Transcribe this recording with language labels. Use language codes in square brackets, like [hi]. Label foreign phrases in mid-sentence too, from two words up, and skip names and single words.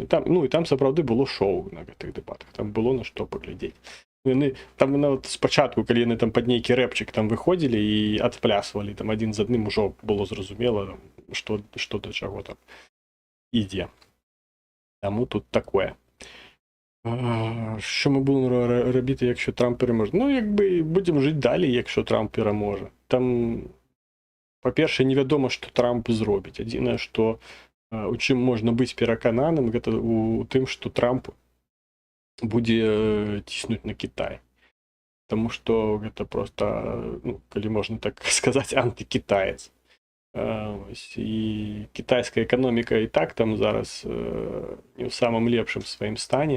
[be] І там, ну, і там сапраўды было шоу на гэтых дэбатах. Там было на што паглядзець. Яны, там нават спачатку, калі яны там пад нейкі рэпчык там выходзілі і адплясвалі, там адзін з адным ужо было зразумела, што да чаго там ідзе. Таму тут такое. [uk] Що ми будемо робити, якщо Трамп переможе? Ну, якби будемо жити далі, якщо Трамп переможе. Там, по-перше, [be] невядома, што Трамп зробіць. Адзінае, што у чым можна быць перакананым, гэта у тым, што Трамп будзе ціснуць на Кітай. Таму што гэта просто, ну, калі можна так сказаць, антыкітаец. І кітайская эканоміка і так там зараз не ў самым лепшым сваім стане.